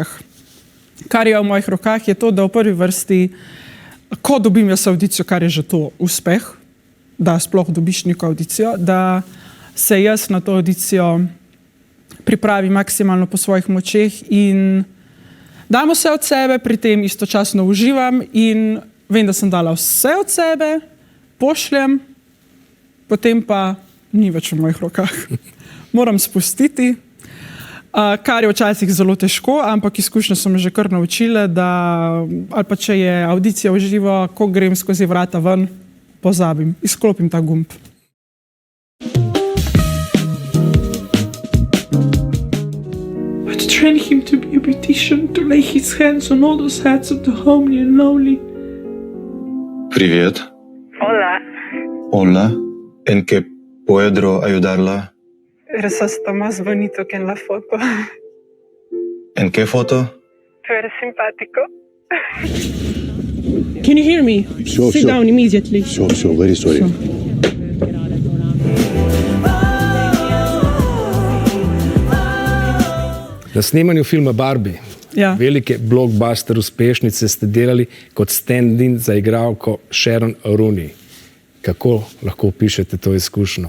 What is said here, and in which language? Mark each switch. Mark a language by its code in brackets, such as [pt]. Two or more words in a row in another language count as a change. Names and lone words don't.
[sl] Kar je v mojih rokah je to, da v prvi vrsti, ko dobim jaz audicijo, kar je že to uspeh, da sploh dobiš neko audicijo, da se jaz na to audicijo pripravim maksimalno po svojih močeh in dam vse od sebe, pri tem istočasno uživam in vem, da sem dala vse od sebe, pošljem, potem pa ni več v mojih rokah. Moram spustiti, kar je včasih zelo težko, ampak izkušnje so me že kar naučile, da ali pa če je audicija v živo, ko grem skozi vrata ven, pozabim, izklopim ta gumb. [en] I'd train him to be a beautician, to lay his hands on all those heads of the homely and lowly. [ru] Привет. [es] Hola, Hola. ¿En qué puedo ayudarla? eres hasta más bonito que en la foto. ¿En qué foto? Tú eres simpático. [en] Can you hear me? Sure, Sit sure. down immediately. Sure, very sorry. [sl] Na snemanju filma Barbie, velike blockbuster uspešnice, ste delali kot stand-in za igralko Sharon Rooney. Kako lahko opišete to izkušnjo?